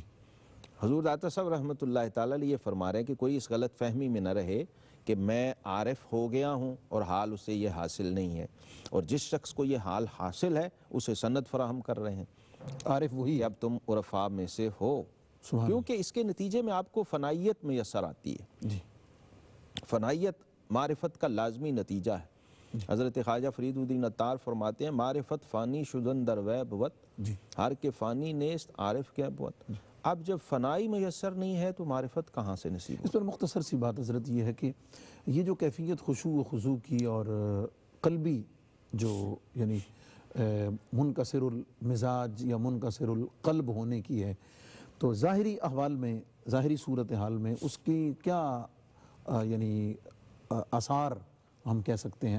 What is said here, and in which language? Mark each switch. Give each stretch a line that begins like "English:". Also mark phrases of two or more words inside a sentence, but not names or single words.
Urdu: حضور داتا صاحب رحمۃ اللہ تعالیٰ یہ فرما رہے ہیں کہ کوئی اس غلط فہمی میں نہ رہے کہ میں عارف ہو گیا ہوں اور حال اسے یہ حاصل نہیں ہے، اور جس شخص کو یہ حال حاصل ہے اسے سند فراہم کر رہے ہیں عارف وہی کہ ہے۔ اب تم عرفاء میں سے ہو، سبحان کیونکہ اس کے نتیجے میں آپ کو فنائیت میسر آتی ہے۔ اللہ۔ جی فنائیت معرفت کا لازمی نتیجہ ہے۔ حضرت خواجہ فرید الدین عطار فرماتے ہیں
Persian: معرفت فانی شدن در وے بود،
Urdu: جی
Persian: ہر کے فانی نیست عارف کے بود۔
Urdu: اب جب فنائی میسر نہیں ہے تو معرفت کہاں سے نصیب اس پر مختصر سی بات حضرت یہ ہے کہ یہ جو کیفیت خشوع و خضوع کی اور قلبی جو یعنی منکسر المزاج یا منکسر القلب ہونے کی ہے، تو ظاہری احوال میں، ظاہری صورتحال میں اس کی کیا یعنی آثار ہم کہہ سکتے ہیں؟